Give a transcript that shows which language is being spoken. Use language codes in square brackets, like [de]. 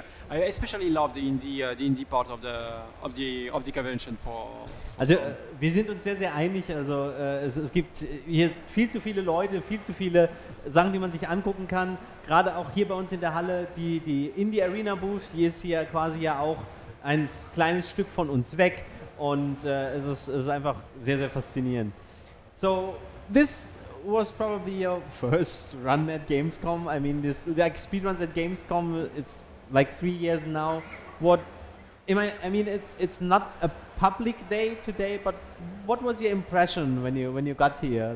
[en] I especially love the indie part of the convention. [de] Also wir sind uns sehr, sehr einig. Also es gibt hier viel zu viele Leute, viel zu viele Sachen, die man sich angucken kann. Gerade auch hier bei uns in der Halle, die Indie Arena Booth, die ist hier quasi ja auch ein kleines Stück von uns weg. Und es ist einfach sehr, sehr faszinierend. [en] So this was probably your first run at Gamescom. I mean, this like Speedruns at Gamescom. It's like 3 years now. I mean, it's not a public day today, but what was your impression when you got here?